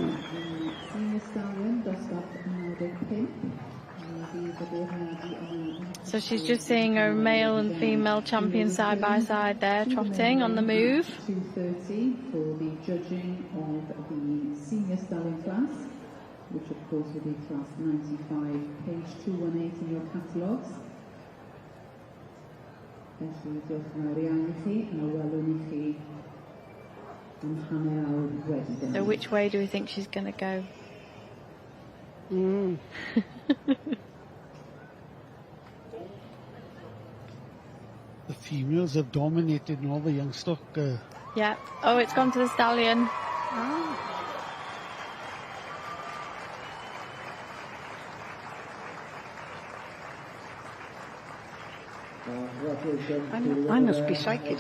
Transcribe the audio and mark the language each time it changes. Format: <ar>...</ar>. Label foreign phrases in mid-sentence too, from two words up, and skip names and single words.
<en>So she's just seeing her male and female champion side by side there, trotting on the move. 2:30 for the judging of the senior stallion class, which of course will be class 95, page 218 in your catalogues.</en> <cy>Felly diolch yn fawr iawn I chi, a welwn I chi am hanner awr wedyn.</cy> <en>So which way do we think she's going to go? The females have dominated in all the young stock. Yeah. Oh, it's gone to the stallion. I must be psychic.</en>